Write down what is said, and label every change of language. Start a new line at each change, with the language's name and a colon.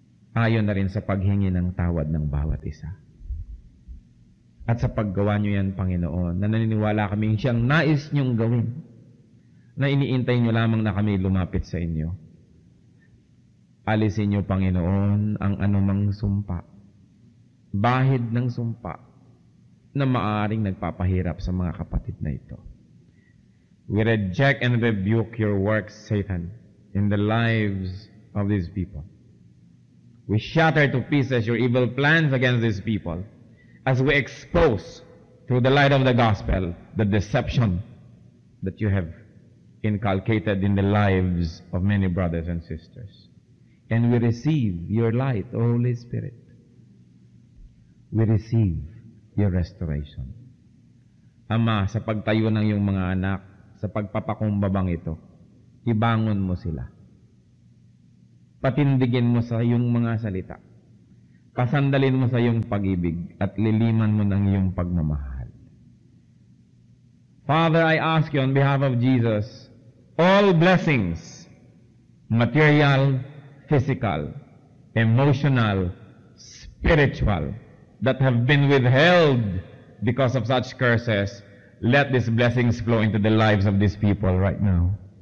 Filipino: Ayon na rin sa paghingi ng tawad ng bawat isa. At sa paggawa niyo yan, Panginoon, na naniniwala kaming siyang nais niyong gawin, na iniintay niyo lamang na kami lumapit sa inyo. Alisin niyo, Panginoon, ang anumang sumpa, bahid ng sumpa, na maaaring nagpapahirap sa mga kapatid na ito.
English: We reject and rebuke your works, Satan, in the lives of these people. We shatter to pieces your evil plans against these people as we expose through the light of the gospel the deception that you have inculcated in the lives of many brothers and sisters. And we receive your light, O Holy Spirit. We receive your restoration.
Filipino: Ama, sa pagtayo ng iyong mga anak, sa pagpapakumbabang ito, ibangon mo sila. Patindigin mo sa iyong mga salita. Pasandalin mo sa iyong pag-ibig at liliman mo ng iyong pagmamahal.
English: Father, I ask you on behalf of Jesus, all blessings, material, physical, emotional, spiritual, that have been withheld because of such curses, let these blessings flow into the lives of these people right now.